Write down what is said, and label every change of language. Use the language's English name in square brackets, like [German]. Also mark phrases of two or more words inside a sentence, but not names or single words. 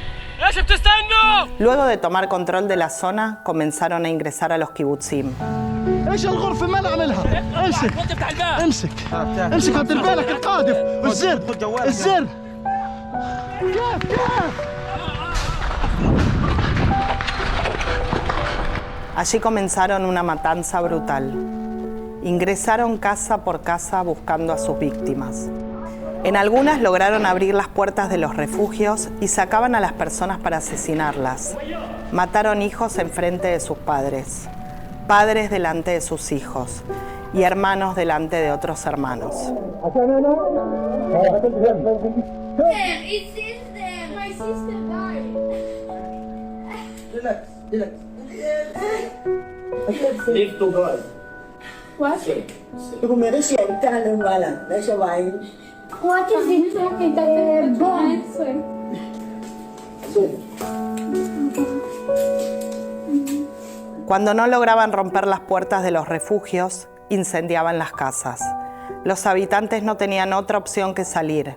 [Spanish] Luego de tomar control de la zona, comenzaron a ingresar a los kibutzim. [Arabic] ايش الغرفه ما نعملها. امسك امسك امسك هات بالك القاذف والزر الزر. [Spanish] Allí comenzaron una matanza brutal. Ingresaron casa por casa buscando a sus víctimas. En algunas lograron abrir las puertas de los refugios y sacaban a las personas para asesinarlas. Mataron hijos enfrente de sus padres, padres delante de sus hijos y hermanos delante de otros hermanos. [English] Lift to God. What? What is it [Spanish] Cuando no lograban romper las puertas de los refugios, incendiaban las casas. Los habitantes no tenían otra opción que salir.